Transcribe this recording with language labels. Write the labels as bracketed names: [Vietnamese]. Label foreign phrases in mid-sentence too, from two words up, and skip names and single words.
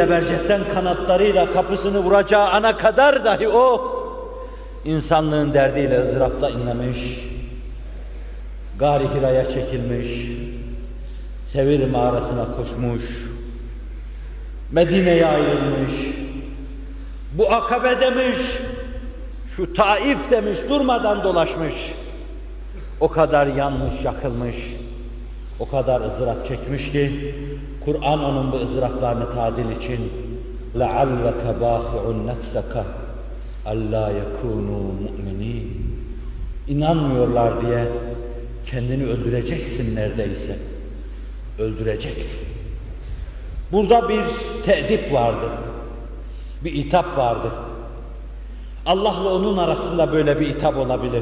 [Turkish] zebercetten kanatlarıyla kapısını vuracağı ana kadar dahi o insanlığın derdiyle ızdırapla inlemiş, Gâr-ı Hira'ya çekilmiş, Sevir mağarasına koşmuş, Medine'ye ayrılmış, bu Akabe demiş, şu Taif demiş, durmadan dolaşmış. O kadar yanmış, yakılmış, o kadar ızdırap çekmiş ki Kur'an onun bu ızdıraplarını tadil için [Arabic] لَعَلَّكَ بَاخِعُ نَفْسَكَ أَلَّا يَكُونُوا مُؤْمِنِينَ [Turkish] İnanmıyorlar diye kendini öldüreceksin neredeyse. Öldüreceksin. Burada bir te'dip vardır. Bir itap vardır. Allah'la onun arasında böyle bir itap olabilir.